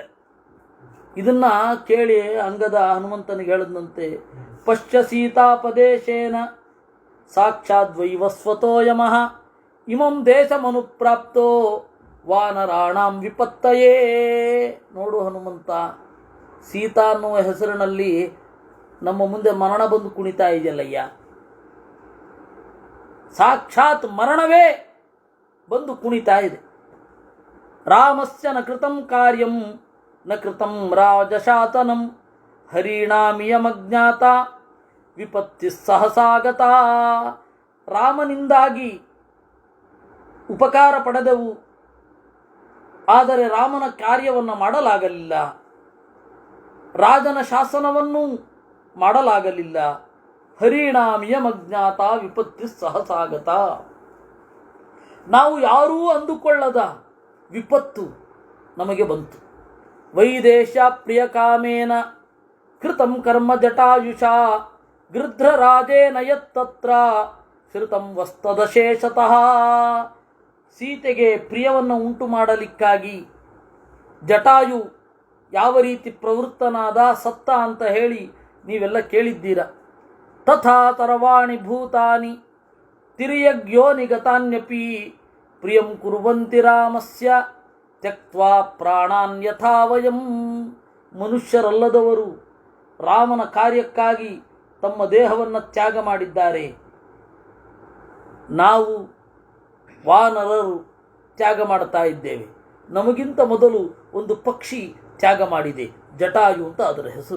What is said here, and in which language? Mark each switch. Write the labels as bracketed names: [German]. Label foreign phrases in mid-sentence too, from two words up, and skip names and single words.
[Kannada] ಇದನ್ನ ಕೇಳಿ ಅಂಗದ ಹನುಮಂತನಿಗೆ ಹೇಳಿದಂತೆ, [Sanskrit] ಪಶ್ಯ ಸೀತಾಪದೇಶೇನ ಸಾಕ್ಷಾದ್ವೈವಸ್ವತೋ ಯಮಃ ಇಮಂ ದೇಶಮನುಪ್ರಾಪ್ತೋ ವಾನರಾಣಾಂ ವಿಪತ್ತಯೇ. [Kannada] ನೋಡು ಹನುಮಂತ, ಸೀತಾ ಅನ್ನುವ ಹೆಸರಿನಲ್ಲಿ ನಮ್ಮ ಮುಂದೆ ಮರಣ ಬಂದು ಕುಣಿತಾ ಇದೆಯಲ್ಲಯ್ಯ. ಸಾಕ್ಷಾತ್ ಮರಣವೇ ಬಂದು ಕುಣಿತಾ ಇದೆ. [Sanskrit] ರಾಮಸ್ಯ ನ ಕೃತಂ ಕಾರ್ಯಂ ನ ಕೃತಂ ರಾಜಶಾತನಂ ಹರಿಣಾಮಿಯಮಜ್ಞಾತ ವಿಪತ್ತಿ ಸಹಸಾಗತ. [Kannada] ರಾಮನಿಂದಾಗಿ ಉಪಕಾರ ಪಡೆದೆವು, ಆದರೆ ರಾಮನ ಕಾರ್ಯವನ್ನು ಮಾಡಲಾಗಲಿಲ್ಲ. ರಾಜನ ಶಾಸನವನ್ನು ಮಾಡಲಾಗಲಿಲ್ಲ. [Sanskrit] ಹರಿಣಾಮಿಯಮಜ್ಞಾತ ವಿಪತ್ತಿ ಸಹಸಾಗತ. [Kannada] ನಾವು ಯಾರೂ ಅಂದುಕೊಳ್ಳದ ವಿಪತ್ತು ನಮಗೆ ಬಂತು. [Sanskrit] ವೈದೇಶ ಪ್ರಿಯ ಕಾಮೇನ ಕೃತಂ ಕರ್ಮ ಜಟಾಯುಷಾ ಗೃಧ್ರರಾಜೇನ ಯತ್ತತ್ರ ಶ್ರುತಂ ವಸ್ತದಶೇಷತಃ. [Kannada] ಸೀತೆಗೆ ಪ್ರಿಯವನ್ನು ಉಂಟು ಮಾಡಲಿಕ್ಕಾಗಿ ಜಟಾಯು ಯಾವ ರೀತಿ ಪ್ರವೃತ್ತನಾದ ಸತ್ತ ಅಂತ ಹೇಳಿ ನೀವೆಲ್ಲ ಕೇಳಿದ್ದೀರ. [Sanskrit] ತಥಾ ತರವಾಣಿ ಭೂತಾನಿ ತಿರ್ಯಗ್ಯೋ ನಿಗತಾನ್ಯಪಿ ಪ್ರಿಯಂ ಕುರ್ವಂತಿ ರಾಮಸ್ಯ ತ್ಯಕ್ತ್ವಾ ಪ್ರಾಣಾನ್ ಯಥಾ ವಯಂ. [Kannada] ಮನುಷ್ಯರಲ್ಲದವರು ರಾಮನ ಕಾರ್ಯಕ್ಕಾಗಿ ತಮ್ಮ ದೇಹವನ್ನು ತ್ಯಾಗ ಮಾಡಿದ್ದಾರೆ. ನಾವು ವಾನರರು ತ್ಯಾಗ ಮಾಡ್ತಾ ಇದ್ದೇವೆ. ನಮಗಿಂತ ಮೊದಲು ಒಂದು ಪಕ್ಷಿ ತ್ಯಾಗ ಮಾಡಿದೆ, ಜಟಾಯು ಅಂತ ಅದರ ಹೆಸರು.